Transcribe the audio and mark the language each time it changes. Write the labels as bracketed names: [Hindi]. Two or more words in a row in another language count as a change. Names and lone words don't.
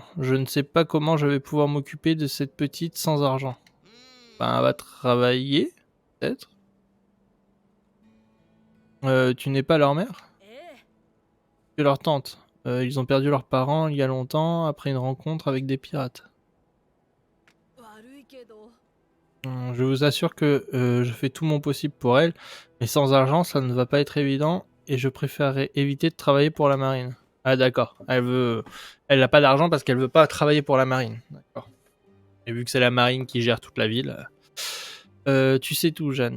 [French] Je ne sais pas comment je vais pouvoir m'occuper de cette petite sans argent. Ben, elle va travailler, peut-être. Tu n'es pas leur mère? [Japanese] ええ [French] Tu es leur tante. Ils ont perdu leurs parents il y a longtemps après une rencontre avec des pirates. [Japanese] 悪いけど [French] Je vous assure que je fais tout mon possible pour elle, mais sans argent, ça ne va pas être évident et je préférerais éviter de travailler pour la marine. Ah d'accord, elle n'a pas d'argent parce qu'elle veut pas travailler pour la marine. D'accord. Et vu que c'est la marine qui gère toute la ville, tu sais tout, Jeanne.